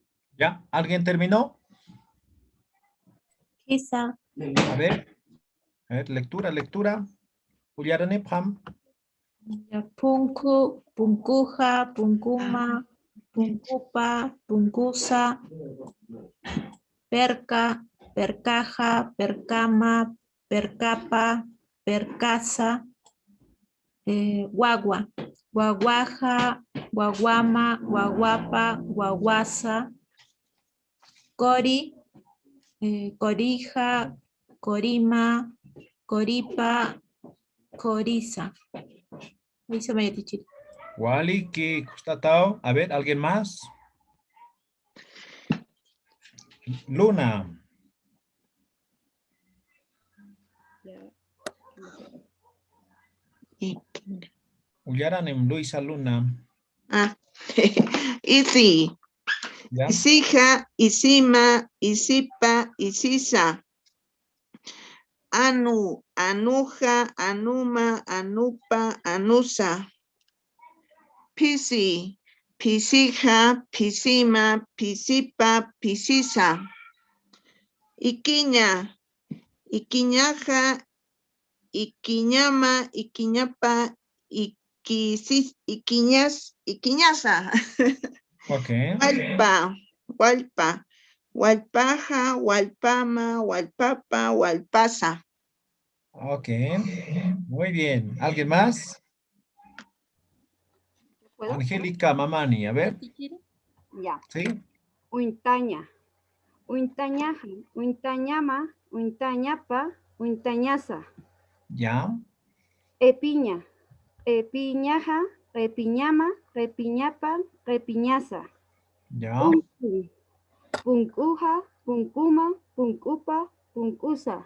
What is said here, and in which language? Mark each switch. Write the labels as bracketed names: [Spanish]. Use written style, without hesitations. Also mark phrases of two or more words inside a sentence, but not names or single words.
[Spanish] ¿Ya? ¿Alguien terminó? Quizá. A ver, lectura. [Aymara] Uyarane Pam. Punku, punkuja, punkuma, punkupa, punkusa, perca, percaja, percama, percapa, percasa, guagua, guaguaja, guaguama, guaguapa, guaguasa, cori, corija, corima, coripa, coriza. [Spanish] Dice María Tichiri. Wali, que constatado. A ver, ¿alguien más? Luna. [Aymara] Uyaranem Luisa Luna. Ah, Isi, [Spanish] ¿Ya? [Aymara] Isija, Isima, Isipa, Isisa. Anu, Anuja, Anuma, Anupa, Anusa. Pisi, Pisija, Pisima, Pisipa, Pisisa. Iquiña, Iquiñaja, Iquiñama, Iquiñapa, Iquiñasa. [Spanish] Ok. [Aymara] Hualpa, Hualpa, Hualpaja, Hualpama, Hualpapa, Hualpasa. [Spanish] Ok. Muy bien. ¿Alguien más? ¿Puedo? Angélica Mamani, a ver. Ya. ¿Sí? [Aymara] Uintaña, Uintañaja, Uintañama, Uintañapa, Uintañasa. [Spanish] Ya. [Aymara] Epiña, Epiñaja, Repiñama, Repiñapa, Repiñasa. [Spanish] Ya. [Aymara] Punku, Punkuja, Punkuma, Punkupa, Punkusa.